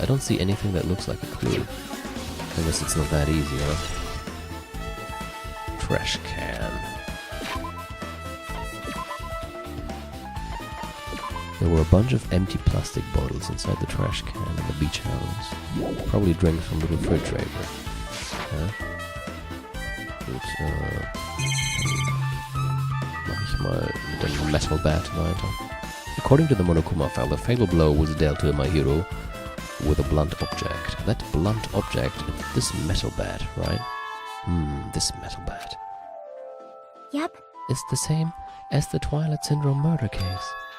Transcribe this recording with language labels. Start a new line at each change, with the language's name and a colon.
English: I don't see anything that looks like a clue. I guess it's not that easy, huh? Trash can. There were a bunch of empty plastic bottles inside the trash can in the beach house. Probably drinks from the refrigerator. Huh?
German: Gut, mach ich mal mit dem Metal Bat weiter.
English: According to the Monokuma file, the fatal blow was dealt to my hero with a blunt object. That blunt object, this metal bat, right? This metal bat. Yep. It's the same as the Twilight Syndrome murder case.